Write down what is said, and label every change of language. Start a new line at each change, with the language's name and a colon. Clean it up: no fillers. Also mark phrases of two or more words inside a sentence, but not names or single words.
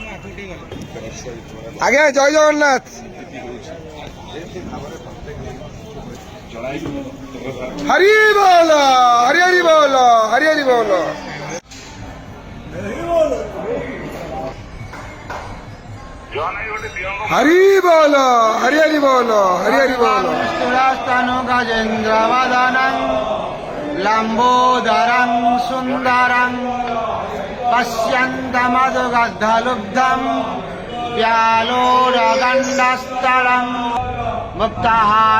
Bangla: আগে জয় জগন্নাথ। হরি বল, হরি হরি বল, হরি হরি বল।
Hindi: हरि बोलो, हरि हरि बोलो, हरि हरि बोलो।
Sanskrit: स्तनु गजेन्द्र वदनं लंबोदरं सुंदरं पश्यन्तमधुगद्धलुब्धं व्यालोरगण्डस्थलं मुक्ताहार